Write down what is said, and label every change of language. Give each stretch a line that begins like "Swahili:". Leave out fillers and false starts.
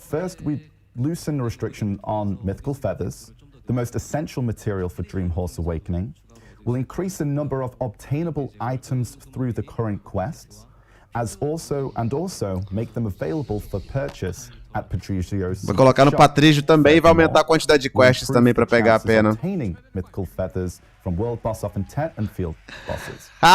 English: First, we loosened the restriction on mythical feathers, the most essential material for Dream Horse Awakening. We'll increase the number of obtainable items through the current quests, also make them available for purchase at Patricio's.
Portuguese: Vou colocar no Patrício também e vai aumentar a quantidade de quests também pra pegar a pena.
English: Obtaining mythical feathers from World Boss of Intent and Field Bosses.